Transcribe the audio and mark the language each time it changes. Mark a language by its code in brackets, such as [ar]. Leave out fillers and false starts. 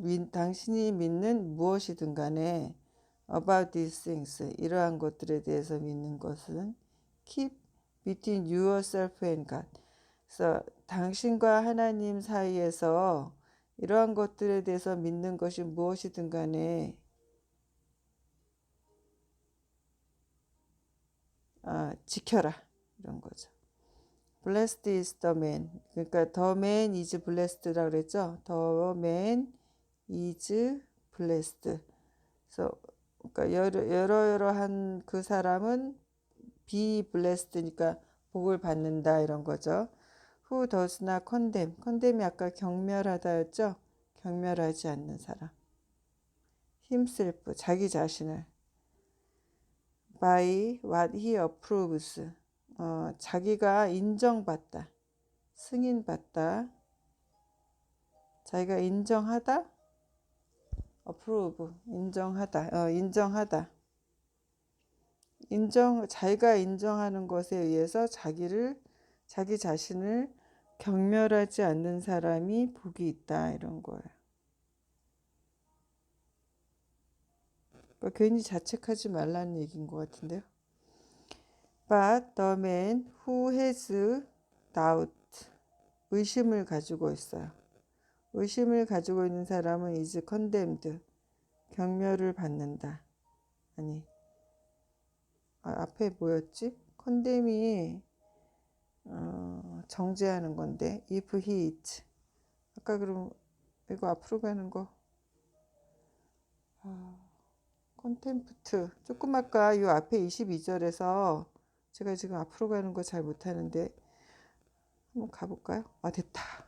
[ko] 당신이 믿는 무엇이든 간에 [en] about these things, [ko] 이러한 것들에 대해서 믿는 것은 [en] keep between yourself and God. [ko] 그래서 당신과 하나님 사이에서 이러한 것들에 대해서 믿는 것이 무엇이든 간에 지켜라 이런 거죠. [en] Blessed is the man. [ko] 그러니까 [en] the man is blessed라고 그랬죠. The man is blessed. [ko] 그래서 그러니까 여러한 그 사람은 [en] be blessed [ko] 니까 복을 받는다 이런 거죠. [en] Who does not condemn. [ko] condemn이 아까 경멸하다였죠. 경멸하지 않는 사람. [en] himself, [ko] 자기 자신을. [en] by what he approves. [ko] 자기가 인정받다. 승인받다. 자기가 인정하다. approve, 인정하다. 인정하다. 자기가 인정하는 것에 의해서 자기 자신을 경멸하지 않는 사람이 복이 있다 이런 거예요. 그러니까 괜히 자책하지 말라는 얘기인 것 같은데요. [en] But the man who has doubt, [ko] 의심을 가지고 있어요. 의심을 가지고 있는 사람은 [en] is condemned, [ko] 경멸을 받는다. 아니, 앞에 뭐였지? [en] condemn이 [ko] 정죄하는 건데 [en] if he eats. [ko] 아까 그럼 이거 앞으로 가는 거 컨템프트 조금 아까 이 앞에 22절에서 제가 지금 앞으로 가는 거 잘 못하는데 한번 가볼까요? 됐다.